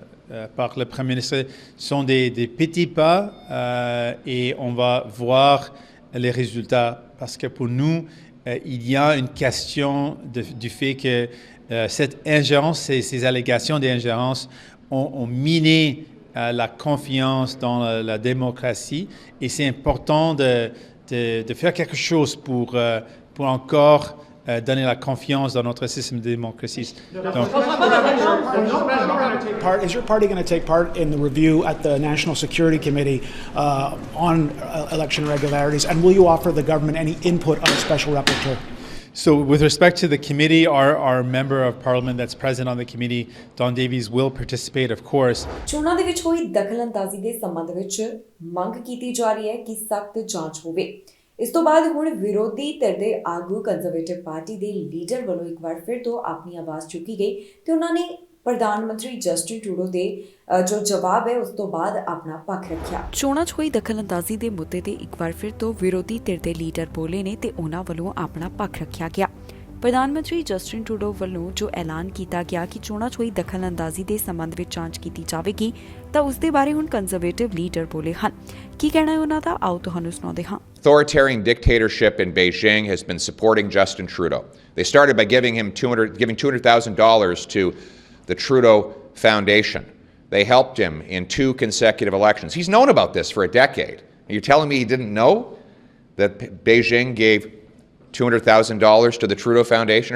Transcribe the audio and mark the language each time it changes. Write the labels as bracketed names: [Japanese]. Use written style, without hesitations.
[French] le Premier ministre sont des petits pas et on va voir les résultats parce que pour nous, il y a une question du fait que cette ingérence, ces allégations d'ingérence ont miné la confiance dans la démocratie et c'est important de faire quelque chose pour encore donner la confiance dans notre système de démocratie. [English] Is your party going to take part in the review at the National Security Committee on election irregularities, and will you offer the government any input on a special rapporteur? So with respect to the committee, our member of parliament that's present on the committee, Don Davies, will participate, of course. [Punjabi] ਚੋਣਾਂ ਦੇ ਵਿੱਚ ਹੋਈ ਦਖਲਅੰਦਾਜ਼ੀ ਦੇ ਸੰਬੰਧ ਵਿੱਚ ਮੰਗ ਕੀਤੀ ਜਾ ਰਹੀ ਹੈ ਕਿ ਸਖਤ ਜਾਂਚ ਹੋਵੇ। ਇਸ ਤੋਂ ਬਾਅਦ ਹੁਣ ਵਿਰੋਧੀ ਧਿਰ ਦੇ ਆਗੂ ਕੰਜ਼ਰਵੇਟਿਵ ਪਾਰਟੀ ਦੇ ਲੀਡਰ ਵੱਲੋਂ ਇੱਕ ਵਾਰ ਫਿਰ ਤੋਂ ਆਪਣੀ ਆਵਾਜ਼ ਚੁੱਕੀ ਗਈ ਤੇ ਉਹਨਾਂ ਨੇ ਪ੍ਰਧਾਨ ਮੰਤਰੀ ਜਸਟਿਨ ਟਰੂਡੋ ਦੇ ਜੋ ਜਵਾਬ ਹੈ ਉਸ ਤੋਂ ਬਾਅਦ ਆਪਣਾ ਪੱਖ ਰੱਖਿਆ। ਚੋਣਾਂ 'ਚ ਹੋਈ ਦਖਲਅੰਦਾਜ਼ੀ ਦੇ ਮੁੱਦੇ ਤੇ ਇੱਕ ਵਾਰ ਫਿਰ ਤੋਂ ਵਿਰੋਧੀ ਧਿਰ ਦੇ ਲੀਡਰ ਬੋਲੇ ਨੇ ਤੇ ਉਹਨਾਂ ਵੱਲੋਂ ਆਪਣਾ ਪੱਖ ਰੱਖਿਆ ਗਿਆ। ਪ੍ਰਧਾਨ ਮੰਤਰੀ ਜਸਟਿਨ ਟਰੂਡੋ ਵੱਲੋਂ ਜੋ ਐਲਾਨ ਕੀਤਾ ਗਿਆ ਕਿ ਚੋਣਾਂ 'ਚ ਹੋਈ ਦਖਲਅੰਦਾਜ਼ੀ ਦੇ ਸੰਬੰਧ ਵਿੱਚ ਜਾਂਚ ਕੀਤੀ ਜਾਵੇਗੀ ਤਾਂ ਉਸ ਦੇ ਬਾਰੇ ਹੁਣ ਕੰਜ਼ਰਵੇਟਿਵ ਲੀਡਰ ਬੋਲੇ ਹਨ। ਕੀ ਕਹਿਣਾ ਹੈ ਉਹਨਾਂ ਦਾ, ਆਓ ਤੁਹਾਨੂੰ ਸੁਣਾਉਂਦੇ ਹਾਂ। [English] Authoritarian dictatorship in Beijing has been supporting Justin Trudeau. They started by giving $200,000 to the Trudeau Foundation. They helped him in 2 consecutive elections. He's known about this for a decade. Are you telling me he didn't know that Beijing gave $200,000 to the Trudeau Foundation?